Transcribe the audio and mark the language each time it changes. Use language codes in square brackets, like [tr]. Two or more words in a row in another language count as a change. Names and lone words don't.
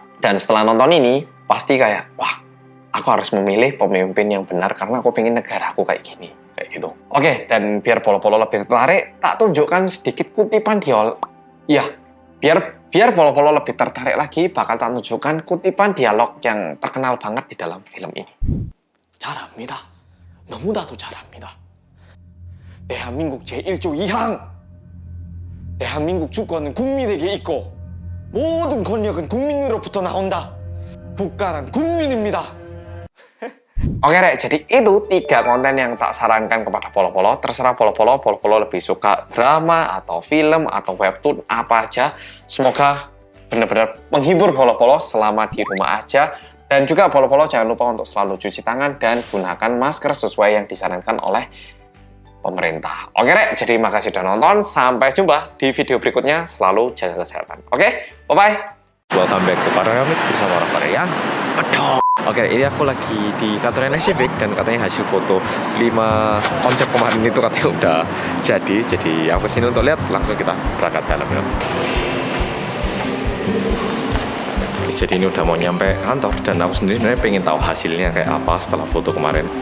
[id] Dan setelah nonton ini, pasti kayak, wah, aku harus memilih pemimpin yang benar karena aku pengen negara aku kayak gini. Kayak gitu. Oke, dan biar Polo-Polo lebih tertarik, tak tunjukkan sedikit kutipan dialog. Ya, biar Polo-Polo lebih tertarik lagi, bakal tak tunjukkan kutipan dialog yang terkenal banget di dalam film ini. [ko] 잘합니다. 너무나도 잘합니다. 대한민국 제1조 2항 대한민국 주권은 국민에게 있고 모든 권력은 국민으로부터 나온다. 국가란 국민입니다. [id] Oke Rek, jadi itu 3 konten yang tak sarankan kepada Polo-Polo. Terserah Polo-Polo lebih suka drama atau film atau webtoon apa aja. Semoga benar-benar menghibur Polo-Polo selama di rumah aja. Dan juga Polo-Polo jangan lupa untuk selalu cuci tangan dan gunakan masker sesuai yang disarankan oleh pemerintah. Oke Rek, jadi makasih udah nonton. Sampai jumpa di video berikutnya. Selalu jaga kesehatan. Oke, [en] bye-bye. Welcome back to Paragamit [id] bersama orang Korea. Oke, ini aku lagi di kantor Civic dan katanya hasil foto 5 konsep kemarin itu katanya udah jadi. Jadi aku sini untuk lihat, langsung kita berangkat dalam ya. Jadi ini udah mau nyampe kantor dan aku sendiri sebenarnya pengen tahu hasilnya kayak apa setelah foto kemarin.